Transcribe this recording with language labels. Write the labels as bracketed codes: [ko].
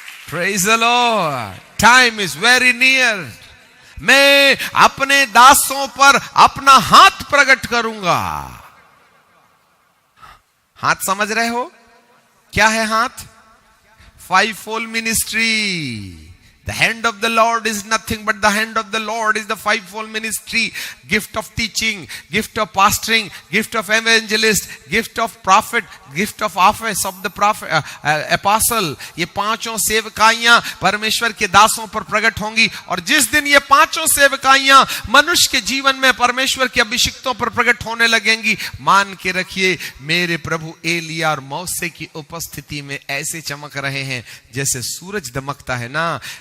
[en] Praise the lord, time is very near. [hi] मैं अपने दासों पर अपना हाथ प्रकट करूंगा। हाथ समझ रहे हो क्या है हाथ? [en] Fivefold ministry. The hand of the Lord is nothing but the hand of the Lord is the fivefold ministry. Gift of teaching, gift of pastoring, gift of evangelist, gift of prophet, gift of office of the prophet, apostle. [hi] ये पांचों सेवकाइयां परमेश्वर के दासों पर प्रकट होंगी। और जिस दिन ये पांचों सेवकाइयां मनुष्य के जीवन में परमेश्वर के अभिषिक्तों पर प्रकट होने लगेंगी, मान के रखिए मेरे प्रभु एलिया और मौसे की उपस्थिति में ऐसे चमक रहे हैं जैसे सूरज दमकता है ना।